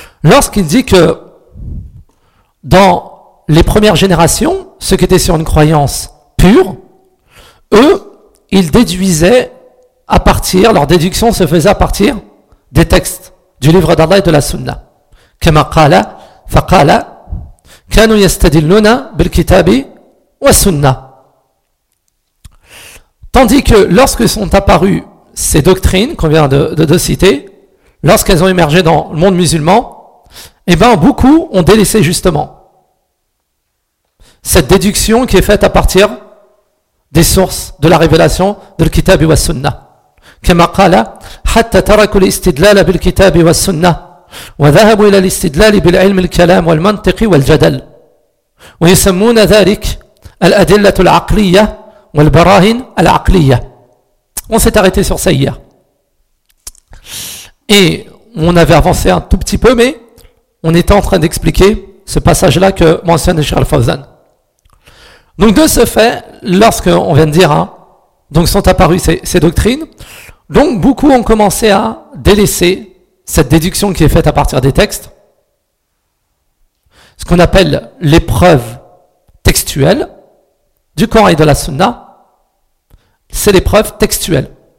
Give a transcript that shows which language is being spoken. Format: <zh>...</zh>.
<fr>Lorsqu'il dit que dans les premières générations, ceux qui étaient sur une croyance pure, eux, ils déduisaient à partir, leur déduction se faisait à partir des textes du livre d'Allah et de la Sunna.</fr> <ar>كما قال فقال كانوا يستدلون بالكتاب والسنة.</ar> <fr>Tandis que lorsque sont apparues ces doctrines qu'on vient de citer, lorsqu'elles ont émergé dans le monde musulman, beaucoup ont délaissé justement cette déduction qui est faite à partir des sources de la révélation de l'Kitab et de la Sunna.</fr> <ar>كَمَا قَالَ حَتَّى تَرَكُوا الْإِسْتِدْلَالَ بِالْكِتَابِ وَالسُنَّةِ وَذَهَبُوا إِلَى الْإِسْتِدْلَالِ بِالْعِلْمِ الْكَلَامِ وَالْمَنْطِقِ وَالْجَدَلِ وَيُسَمُّونَ ذَلِكَ الْأَدِلَّةُ الْعَقْلِيَّةُ وَالْبَرَاهِنُ الْعَقْلِيَّةُ.</ar> <fr>On s'est arrêté sur ça hier. Et on avait avancé un tout petit peu, mais on était en train d'expliquer ce passage-là que mentionne Cheikh Al-Fawzan. Donc de ce fait, lorsqu'on vient de dire, hein, donc sont apparues ces doctrines, donc beaucoup ont commencé à délaisser cette déduction qui est faite à partir des textes, ce qu'on appelle les preuves textuelles du Coran et de la Sunna, c'est les preuves textuelles.</fr>